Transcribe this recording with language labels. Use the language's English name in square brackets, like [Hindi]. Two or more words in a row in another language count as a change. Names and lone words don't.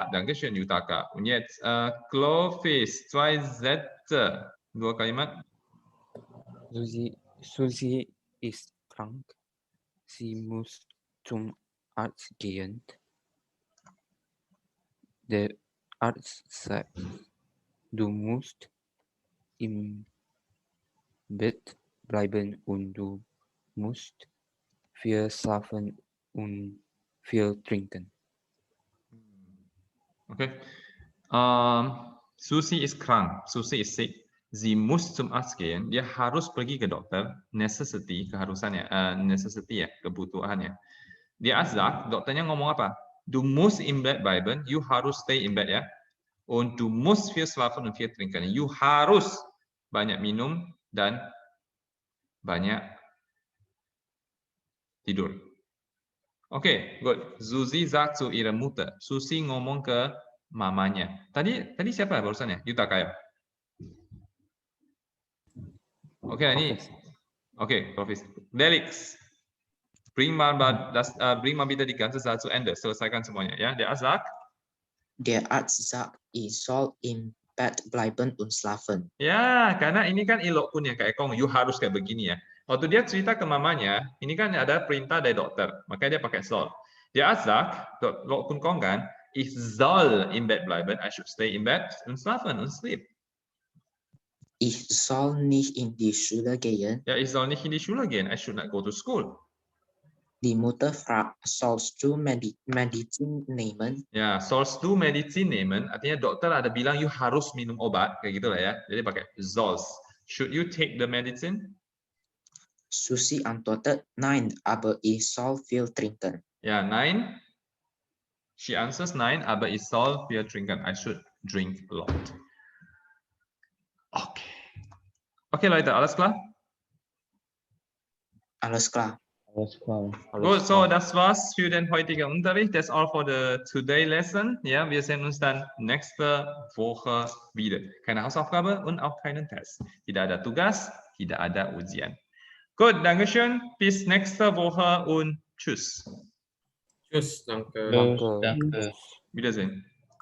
[German] Dankeschön, Yutaka. Und jetzt, Clovis, 2 Sätze. 2 kalimat. Susi ist krank. Sie muss zum Arzt gehen. Der Arzt sagt, du musst im Bett bleiben und du musst viel schlafen und viel trinken. Okay. Susi ist krank. Susi ist sick. Sie muss zum Arzt gehen. [Indonesian] Dia harus pergi ke dokter. Necessity, keharusannya. Necessity ya, kebutuhannya. Dia sagt, dokternya ngomong apa? [German] Du musst im Bett bleiben. [Indonesian] You harus [English] stay in bed [Indonesian] ya. [German] Und du musst viel schlafen und viel trinken. [Indonesian] You harus banyak minum dan banyak tidur. Oke, good. [German] Susi sagt zu ihrer Mutter. [Indonesian] Susi ngomong ke mamanya. Tadi siapa barusan ya? Yutaka ya? Oke, ini. Oke, [German] Profis. Delix. Bring mal bitte die ganze Sache zu Ende. [Indonesian] Selesaikan semuanya ya. [German] Der sagt. Der Arzt sagt, ich soll im Bett bleiben und schlafen. [Indonesian] Ya, karena ini kan ilok pun yang kayak Kong, you harus kayak begini ya. Waktu dia cerita ke mamanya, ini kan ada perintah dari dokter, makanya dia pakai soll. Dia sagt, Lok pun Kong kan, [German] ich soll im Bett bleiben, [English] I should stay in bed [German] und schlafen und [English] sleep. [German] Ich soll nicht in die Schule gehen. Ja, ich soll nicht in die Schule gehen, [English] I should not go to school. [German] Die Mutter fragt, sollst du Medizin nehmen? Ya, sollst du Medizin nehmen, [Indonesian] artinya dokter ada bilang you harus minum obat, kayak gitu lah ya. Jadi pakai sollst. [English] Should you take the medicine? [German] Susi antwortet, nein, aber ich soll viel trinken. Ja, nein. [English] She answers [German] nein, aber ich soll viel trinken. [English] I should drink a lot. Okay. [German] Okay, Leute, alles klar? Alles klar. Alles klar. Gut, so das war's für den heutigen Unterricht. [English] That's all for the today lesson. [German] Ja, wir sehen uns dann nächste Woche wieder. Keine Hausaufgabe und auch keinen Test. [Indonesian] Tidak ada tugas, tidak ada ujian. [German] Gut, Dankeschön. Bis nächste Woche und tschüss. Tschüss, danke. Danke. Wiedersehen.